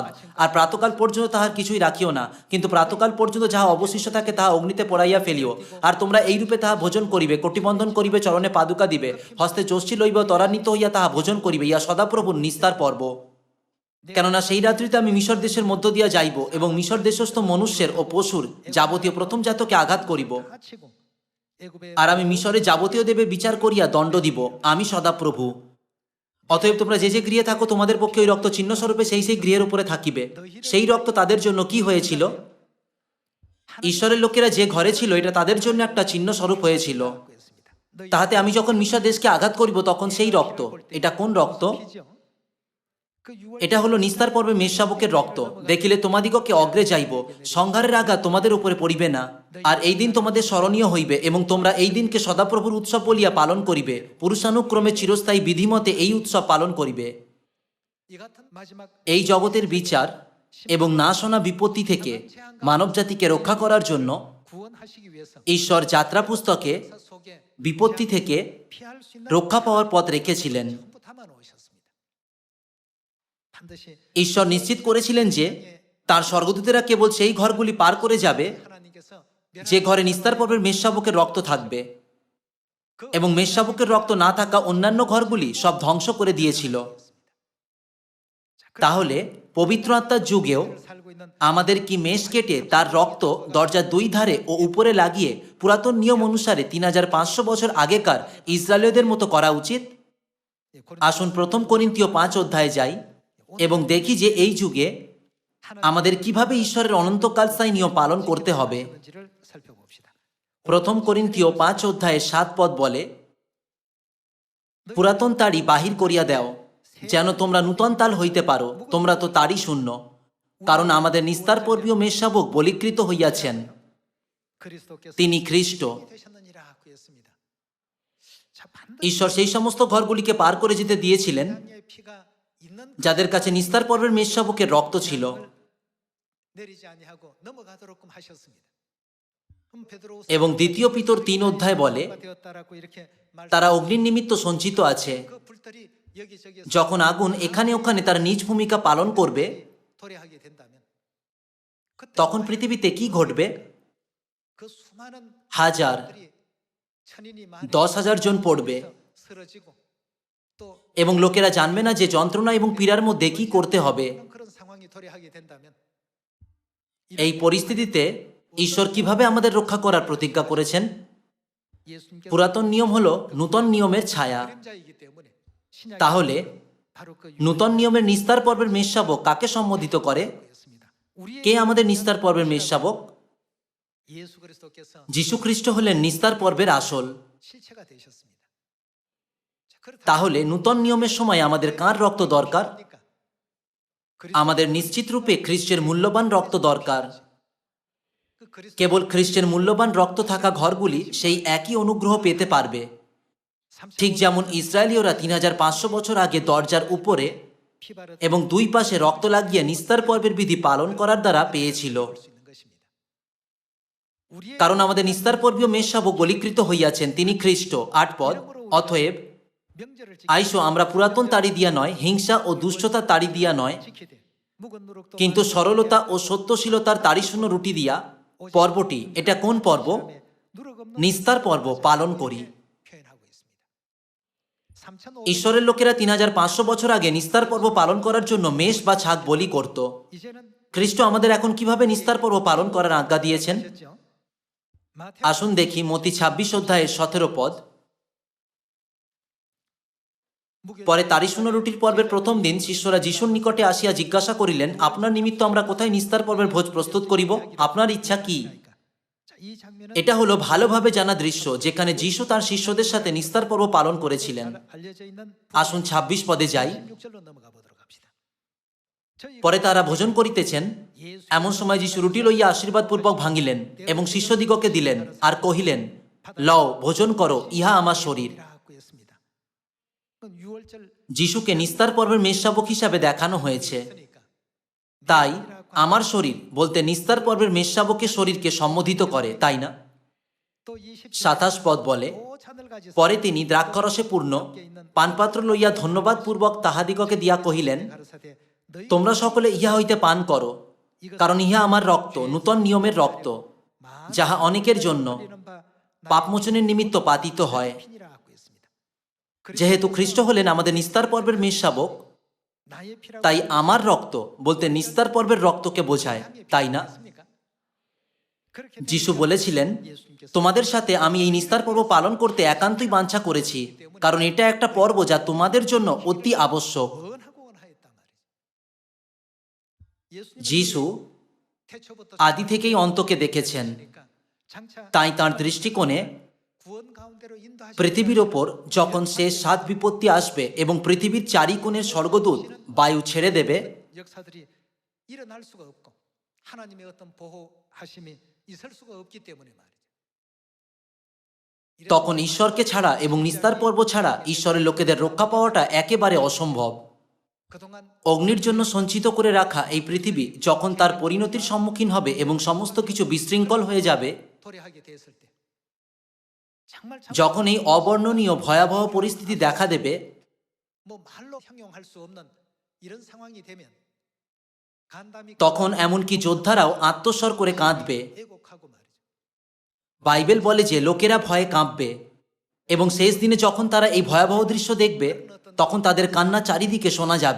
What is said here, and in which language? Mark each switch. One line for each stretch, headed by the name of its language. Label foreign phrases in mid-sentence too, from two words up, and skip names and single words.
Bangla: আর প্রাতকাল পর্যন্ত তাহার কিছুই রাখিও না, কিন্তু প্রাতকাল পর্যন্ত যাহা অবশিষ্ট থাকে তাহা অগ্নিতে পোড়াইয়া ফেলিও। আর তোমরা এইরূপে তাহা ভোজন করিবে, কটিবন্ধন করিবে, চরণে পাদুকা দিবে, হস্তে যষ্টি লইবে, ত্বরান্বিত হইয়া তাহা ভোজন করিবে। ইয়া সদাপ্রভুর নিস্তার পর্ব। কেননা সেই রাত্রিতে আমি মিশর দেশের মধ্য দিয়া যাইব, এবং মিশর দেশস্থ মনুষ্যের ও পশুর যাবতীয় প্রথম জাতকে আঘাত করিব,
Korean: 다 치고 애굽의
Bangla: আর আমি মিশরে যাবতীয় দেবে বিচার করিয়া দণ্ড দিব। আমি সদাপ্রভু। অতএব তোমরা যে যে গৃহে থাকো, তোমাদের পক্ষে ওই রক্ত চিহ্ন স্বরূপে সেই সেই গৃহের উপরে থাকিবে। সেই রক্ত তাদের জন্য কি হয়েছিল? ঈশ্বরের লোকেরা যে ঘরে ছিল, এটা তাদের জন্য একটা চিহ্ন স্বরূপ হয়েছিল।
Korean: 하고 있습니다. 너희
Bangla: তাহাতে আমি যখন মিশর দেশকে আঘাত করিব, তখন সেই রক্ত, এটা কোন রক্ত?
Korean: 피죠? 그 6월
Bangla: এটা হলো নিস্তার পর্বে মেষশাবকের রক্ত। দেখিলে তোমাদিগকে অগ্রে যাইব, সংহারের আঘাত তোমাদের উপরে পড়িবে না। আর এই দিন তোমাদের স্মরণীয় হইবে, এবং তোমরা এই দিনকে সদাপ্রভুর উৎসব বলিয়া পালন করিবে। পুরুষানুক্রমে চিরস্থায়ী বিধিমতে এই উৎসব পালন করিবে।
Korean: 이 같은 마지막
Bangla: এই জগতের বিচার এবং না শোনা বিপত্তি থেকে মানবজাতিকে রক্ষা করার জন্য
Korean: 구원하시기 위해서
Bangla: ঈশ্বর যাত্রা পুস্তকে
Korean: 사 속에
Bangla: বিপত্তি থেকে
Korean: 피할 수 있는
Bangla: রক্ষা পাওয়ার পথ রেখেছিলেন।
Korean: 전부 담아 놓으셨습니다. 반드시
Bangla: ঈশ্বর নিশ্চিত করেছিলেন যে তার স্বর্গদূতেরা কেবল সেই ঘরগুলি পার করে যাবে
Korean: 하나님께서
Bangla: যে ঘরে নিস্তার পর্বের মেষশাবকের রক্ত থাকবে, এবং মেষশাবকের রক্ত না থাকা অন্যান্য ঘরগুলি সব ধ্বংস করে দিয়েছিল। তাহলে পবিত্র আত্মার যুগেও
Korean: 살고 있는
Bangla: আমাদের কি মেষ কেটে তার রক্ত দরজার দুই ধারে ও উপরে লাগিয়ে পুরাতন নিয়ম অনুসারে 3500 বছর আগেকার ইসরায়েলীয়দের মতো করা উচিত?
Korean: 예, 고린도
Bangla: আসুন 1 করিন্থীয় 5 অধ্যায়ে যাই এবং দেখি যে এই যুগে আমাদের কিভাবে ঈশ্বরের অনন্তকাল স্থায়ী নিয়ম পালন করতে হবে।
Korean: 하는지를 살펴봅시다.
Bangla: 1 করিন্থীয় 5 অধ্যায়ে 7 পদ বলে, পুরাতন তাড়ি বাহির করিয়া দাও, যেন তোমরা নূতন তাল হইতে পারো। তোমরা তো তাড়ি শূন্য, কারণ আমাদের নিস্তার পর্বীয় মেষশাবক বলীকৃত হইয়াছেন,
Korean: 그리스도께서
Bangla: তিনি খ্রিস্ট।
Korean: 되셨느니라 그랬습니다. 자,
Bangla: ঈশ্বর সেই সমস্ত ঘরগুলিকে পার করে যেতে দিয়েছিলেন
Korean: 반드시 피가 있는
Bangla: যাদের কাছে নিস্তার পর্বের মেষশাবকের রক্ত ছিল,
Korean: 내리지 아니하고 넘어가도록끔 하셨습니다. 베드로후서
Bangla: এবং 2 পিতর 3 অধ্যায় বলে
Korean: 되었다라고 이렇게
Bangla: তারা অগ্নির নিমিত্ত সঞ্চিত আছে।
Korean: 그 불들이 여기저기
Bangla: যখন আগুন এখানে ওখানে তার নিজ ভূমিকা পালন করবে,
Korean: 도래하게 된다면 그때
Bangla: তখন পৃথিবীতে কি ঘটবে?
Korean: 그 수많은
Bangla: হাজার,
Korean: 들이 천인이
Bangla: 10,000 জন পড়বে,
Korean: 쓰러지고 또
Bangla: এবং লোকেরা জানবে না যে যন্ত্রণা এবং পীড়ার মধ্যে কি করতে হবে।
Korean: 그런 상황이 도래하게 된다면
Bangla: এই পরিস্থিতিতে ঈশ্বর কিভাবে আমাদের রক্ষা করার প্রতিজ্ঞা করেছেন?
Korean: 예수님께서
Bangla: পুরাতন নিয়ম হলো নূতন নিয়মের ছায়া।
Korean: 그림자이기 때문에 신약이
Bangla: তাহলে
Korean: 바로 그
Bangla: নূতন নিয়মের নিস্তার পর্বের মেষশাবক কাকে সম্বোধিত করে?
Korean: 유예였습니다. 우리의
Bangla: কে আমাদের নিস্তার পর্বের মেষশাবক?
Korean: 예수 그리스도께서
Bangla: যীশু খ্রিস্ট হলেন নিস্তার পর্বের আসল।
Korean: 실체가 되셨습니다. 자, 그렇다면
Bangla: তাহলে নূতন নিয়মের সময় আমাদের কার রক্ত দরকার? আমাদের নিশ্চিত রূপে খ্রিস্টের মূল্যবান রক্ত দরকার।
Korean: 그 그리스도
Bangla: কেবল খ্রিস্টের মূল্যবান রক্ত থাকা ঘরগুলি সেই একই অনুগ্রহ পেতে পারবে, ঠিক যেমন ইসরায়েলীয়রা 3500 বছর আগে দরজার উপরে
Korean: 피바르
Bangla: এবং দুই পাশে রক্ত লাগিয়ে নিস্তার পর্বের বিধি পালন করার দ্বারা পেয়েছিল।
Korean: 수 있는 것입니다. 우리의
Bangla: কারণ আমাদের নিস্তার পর্বীয় মেষশাবক বলীকৃত হইয়াছেন, তিনি খ্রিস্ট। 8 পদ, অতএব
Korean: 명절을
Bangla: আইসো আমরা পুরাতন তাড়ি দিয়া নয়, হিংসা ও দুষ্টতার তাড়ি দিয়া নয়,
Korean: 지키되 묵은 누룩도
Bangla: কিন্তু সরলতা ও সত্যশীলতার তাড়িশূন্য রুটি দিয়া পর্বটি, এটা কোন পর্ব?
Korean: 누룩 없는
Bangla: নিস্তার পর্ব পালন করি।
Korean: 표현하고 있습니다. 3,500
Bangla: ঈশ্বরের লোকেরা 3500 বছর আগে নিস্তার পর্ব পালন করার জন্য মেষ বা ছাগ বলি করত।
Korean: 이제는
Bangla: খ্রিস্ট আমাদের এখন কিভাবে নিস্তার পর্ব পালন করার আজ্ঞা দিয়েছেন?
Korean: 하셨죠? 마태복음
Bangla: আসুন দেখি মতি 26 অধ্যায়ের 17 পদ। পরে তাড়িশূন্য রুটির পর্বের প্রথম দিন শিষ্যরা যিশুর নিকটে আসিয়া জিজ্ঞাসা করিলেন, আপনার নিমিত্ত আমরা কোথায় নিস্তার পর্বের ভোজ প্রস্তুত করিব? আপনার ইচ্ছা কি?
Korean: 자, 이 장면은
Bangla: এটা হলো ভালোভাবে জানা দৃশ্য যেখানে যিশু তার শিষ্যদের সাথে নিস্তার পর্ব পালন করেছিলেন।
Korean: 잘 알려져 있는
Bangla: আসুন 26 পদে যাই।
Korean: 16절로 넘어가 보도록 합시다. 저희가
Bangla: পরে তারা ভোজন করিতেছেন,
Korean: 예수
Bangla: এমন সময় যিশু রুটি লইয়া আশীর্বাদপূর্বক ভাঙিলেন এবং শিষ্যদিগকে দিলেন আর কহিলেন, লও ভোজন করো, ইহা আমার শরীর।
Korean: 라고 했습니다. 그럼 6월절
Bangla: যিশুকে নিস্তার পর্বের মেষশাবক হিসাবে দেখানো হয়েছে।
Korean: 했으니까
Bangla: তাই আমার শরীর বলতে নিস্তার পর্বের মেষশাবকের শরীরকে সম্বোধিত করে, তাই না?
Korean: 또 20절
Bangla: 27 পদ বলে,
Korean: 또 잔을 가지사
Bangla: পরে তিনি দ্রাক্ষরসে পূর্ণ পানপাত্র লইয়া ধন্যবাদ পূর্বক তাহাদিগকে দিয়া কহিলেন,
Korean: 가르사대 너희
Bangla: তোমরা সকলে ইহা হইতে পান করো, কারণ ইহা আমার রক্ত, নূতন নিয়মের রক্ত, যাহা অনেকের জন্য পাপমোচনের নিমিত্ত পাতিত হয়।
Korean: 피니라고 했습니다.
Bangla: যেহেতু খ্রিস্ট হলেন আমাদের নিস্তার পর্বের মেষশাবক,
Korean: 나의 피라고
Bangla: তাই আমার রক্ত বলতে নিস্তার পর্বের রক্তকে বোঝায়, তাই না?
Korean: 했습니까? 그렇게
Bangla: যিশু বলেছিলেন,
Korean: 예수님께서
Bangla: তোমাদের সাথে আমি এই নিস্তার পর্ব পালন করতে একান্তই বাঞ্ছা করেছি, কারণ এটা একটা পর্ব যা তোমাদের জন্য অতি আবশ্যক।
Korean: 원하고 원하였단 말이죠. 예수님은 যিশু 태초부터
Bangla: আদি থেকেই অন্তকে দেখেছেন,
Korean: 그러니까 장차
Bangla: তাই তাঁর দৃষ্টিকোণে
Korean: 구원 가운데로 인도하시는
Bangla: পৃথিবীর ওপর যখন শেষ 7 বিপত্তি আসবে এবং পৃথিবীর চারিকোণের স্বর্গদূত বায়ু ছেড়ে দেবে,
Korean: 역사들이 일어날 수가 없고 하나님의 어떤 보호하심이 있을 수가 없기 때문에 말이죠.
Bangla: তখন ঈশ্বরকে ছাড়া এবং নিস্তার পর্ব ছাড়া ঈশ্বরের লোকেদের রক্ষা পাওয়াটা একেবারে অসম্ভব।
Korean: 그동안
Bangla: অগ্নির জন্য সঞ্চিত করে রাখা এই পৃথিবী যখন তার পরিণতির সম্মুখীন হবে এবং সমস্ত কিছু বিশৃঙ্খল হয়ে যাবে,
Korean: 도래하게 됐을 때 정말
Bangla: যখন এই অবর্ণনীয় ভয়াবহ পরিস্থিতি দেখা দেবে,
Korean: 뭐 말로 형용할 수 없는 이런 상황이 되면 간담이
Bangla: তখন এমনকি যোদ্ধারাও আত্মস্বর করে কাঁদবে।
Korean: 애곡하고 말이죠.
Bangla: বাইবেল বলে যে লোকেরা ভয়ে কাঁপবে এবং শেষ দিনে যখন তারা এই ভয়াবহ দৃশ্য দেখবে, তখন তাদের কান্না চারিদিকে শোনা যাবে।